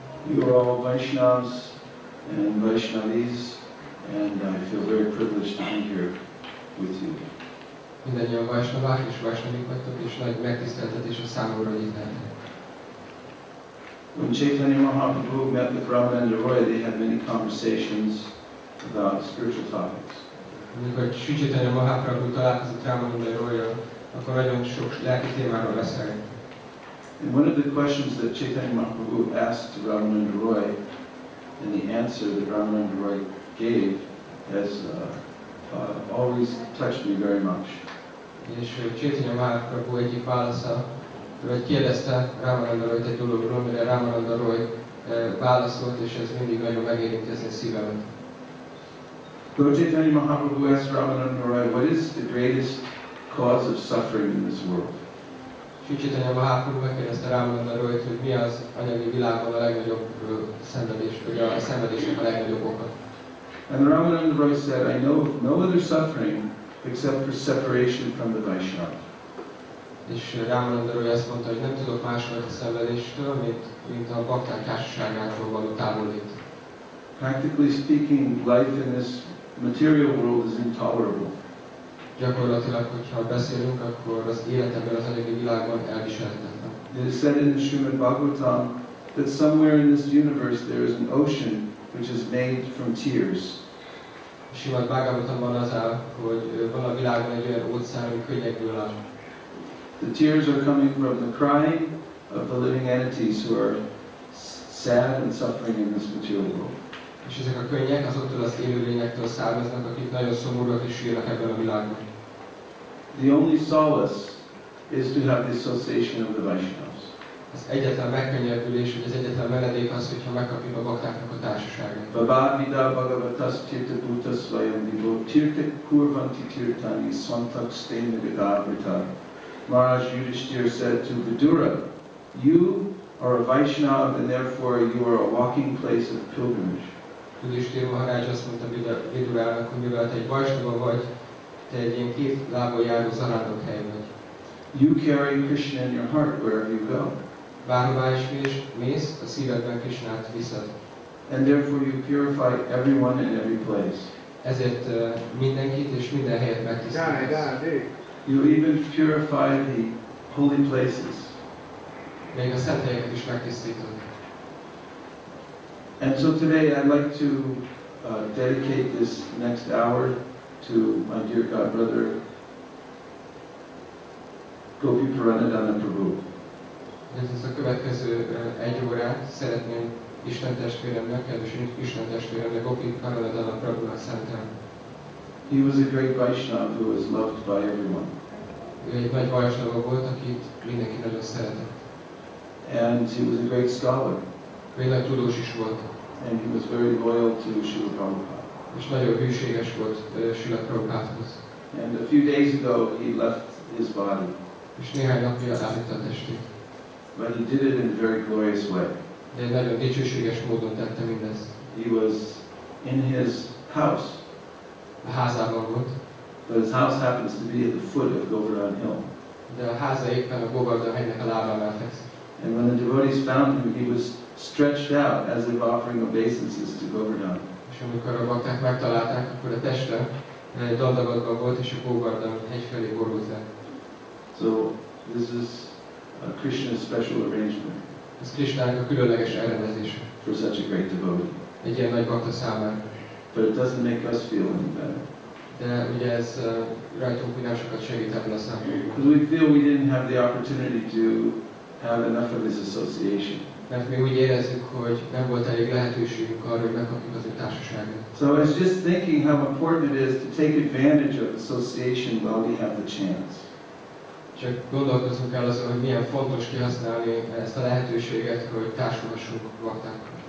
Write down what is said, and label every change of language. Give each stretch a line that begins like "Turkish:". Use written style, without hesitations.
English: You are all Vaishnavas and Vaishnavis, and I feel very privileged to be here with you.
Hungarian: Mindannyian Vaisnavák és Vaisnavik vagytok, és nagy megtiszteltetés a számomra, hogy itt lehetek.
English: When Chaitanya Mahaprabhu met with Ramananda Roy, they had many conversations about spiritual topics.
Hungarian: Amikor Sri Chaitanya Mahaprabhu találkozott Ramananda Royjal, akkor nagyon sok lelki témáról beszélgettek.
English: And one of the questions that Chaitanya Mahaprabhu asked to Ramananda Roy, and the answer that Ramananda Roy gave has always touched me very much.
Hungarian: És Chaitanya Mahaprabhu egyik válasza, vagy kérdezte Ramananda Royt egy dologról, mire Ramananda Roy válaszolt, és ez mindig nagyon megérinti az én szívemet.
English: Lord Chaitanya Mahaprabhu asked Ramananda Roy, what is the greatest cause of suffering in this world?
Hungarian: Sri Chaitanya Mahaprabhu megkérdezte Ramananda Royt, hogy mi az anyagi világban a legnagyobb szenvedés, vagy a szenvedésnek a legnagyobb oka.
English: And Ramananda Roy said, I know of no other suffering except for separation from the Vaishnava.
Hungarian: És Ramananda Roy azt mondta, hogy nem tudok másfajta szenvedéstől, mint a bakták társaságától való távolít.
English: Practically speaking, life in this material world is intolerable.
Hungarian: Gyakorlatilag, hogyha beszélünk, akkor az élet ebben az anyagi világban elviselhetetlen.
English: It is said in the Srimad Bhagavatam that somewhere in this universe there is an ocean which is made from tears.
Hungarian: A Srimad Bhagavatamban az áll, hogy van a világban egy olyan óceán, ami könnyekből áll.
English: The tears are coming from the crying of the living entities who are sad and suffering in this material world.
Hungarian: És ezek a könnyek azoktól az élőlényektől származnak, akik nagyon szomorúak és sírnak ebben a világban.
English: The only solace is to have the association of the Vaishnavas.
Hungarian: Az egyetlen megkönnyebbülés, vagy az egyetlen menedék az, hogyha megkapjuk a baktáknak a társaságát.
Sanskrit: Bhavavida bhagavatas tirtha bhuta svayam vivo tirtha kurvanti tirthani svantak stena gadavrita.
English: Maharaj Yudhishthira said to Vidura, you are a Vaishnava and therefore you are a walking place of pilgrimage.
Hungarian: Yudhishthira Maharaj azt mondta Vidurának, hogy mivel te egy Vaisnava vagy, te egy ilyen két lábbal járó zarándokhely vagy.
English: You carry Krishna in your heart wherever you go.
Hungarian: Bárhová is mész, a szívedben Krishnát viszed.
English: And therefore you purify everyone in every place.
Hungarian: Ezért mindenkit és minden helyet megtisztítasz.
English: You even purify the holy places.
Hungarian: Még a szent helyeket is megtisztítod.
English: And so today I'd like to dedicate this next hour to my dear God brother Gopi Paranadana Prabhu.
Hungarian: Ez a következő egy órát szeretném Isten testvéremnek, kedves Isten testvéremnek, Gopi Paranadana Prabhunak szentelni.
English: He was a great Vaishnava who was loved by everyone.
Hungarian: Ő egy nagy Vaishnava volt, akit mindenki nagyon szeretett.
English: And he was a great scholar.
Hungarian: Ő egy nagy tudós is volt.
English: And he was very loyal to Srila Prabhupada.
Hungarian: És nagyon hűséges volt Srila Prabhupádhoz.
English: And a few days ago he left his body.
Hungarian: És néhány napja elvitte a testét.
English: But he did it in a very glorious way.
Hungarian: De egy nagyon dicsőséges módon tette mindezt.
English: He was in his house.
Hungarian: A házában volt.
English: But his house happens to be at the foot of Govardhan Hill.
Hungarian: De a háza éppen a Govardhan hegynek a lábánál fekszik.
English: And when the devotees found him, he was stretched out as if offering obeisances to Govardhan.
Hungarian: És amikor a bakták megtalálták, akkor a teste dandagadva volt, és a Govardhan hegy felé borult el.
English: So this is Krishna's special arrangement.
Hungarian: Ez Krishnának a különleges elrendezése.
English: For such a great devotee.
Hungarian: Egy ilyen nagy bakta számára.
English: But it doesn't make us feel any better.
Hungarian: De ugye ez rajtunk nem sokat segít ebből a szempontból.
English: Because we feel we didn't have the opportunity to have enough of his association.
Hungarian: Mert mi úgy érezzük, hogy nem volt elég lehetőségünk arra, hogy megkapjuk az ő társaságát.
English: So I was just thinking how important it is to take advantage of association while we have the chance.
Hungarian: Csak gondolkozunk el azon, hogy milyen fontos kihasználni ezt a lehetőséget, hogy társulhassunk baktákkal.